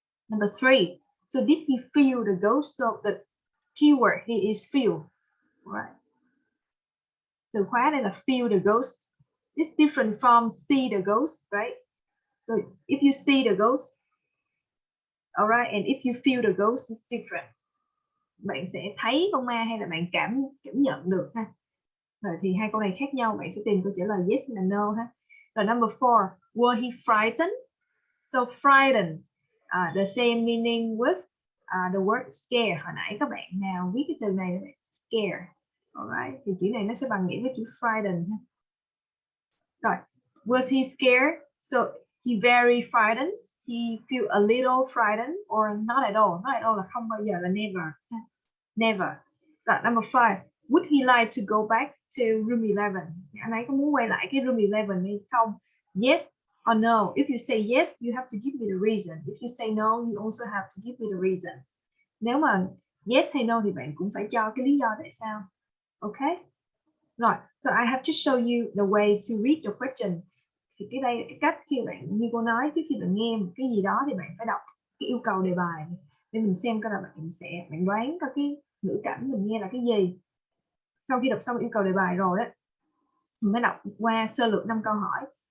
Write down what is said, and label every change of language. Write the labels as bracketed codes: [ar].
[en] Number 3, so did he feel the ghost? Of the keyword here is feel, right? [vi] Từ khóa đây là [en] feel the ghost. It's different from see the ghost, right? So if you see the ghost, all right, and if you feel the ghost, it's different. [vi] Bạn sẽ thấy con ma hay là bạn cảm nhận được ha. Rồi thì hai câu này khác nhau, bạn sẽ tìm câu trả lời yes hay là no ha. [en] Rồi number 4, were he frightened? So frightened, the same meaning with the word scare. [vi] Hồi nãy các bạn nào viết cái từ này là scare, alright, thì chữ này nó sẽ bằng nghĩa với chữ frightened ha. [en] Rồi, was he scared? So he very frightened, he feel a little frightened, or not at all. Not at all [vi] là không bao giờ, là never. [en] Never. Rồi, number 5, would he like to go back to room 11? [vi] Anh ấy có muốn quay lại cái room 11 hay không? [en] Yes or no. If you say yes, you have to give me the reason. If you say no, you also have to give me the reason. [vi] Nếu mà yes hay no thì bạn cũng phải cho cái lý do tại sao. [en] Okay? Rồi, so I have to show you the way to read the question. [vi] Thì cái đây là cái cách khi bạn, như cô nói, trước khi bạn nghe một cái gì đó thì bạn phải đọc cái yêu cầu đề bài để mình xem coi là bạn đoán coi cái ngữ cảnh mình nghe là cái gì. Sau khi đọc xong yêu cầu đề bài rồi á, mình mới đọc qua sơ lược 5 câu hỏi.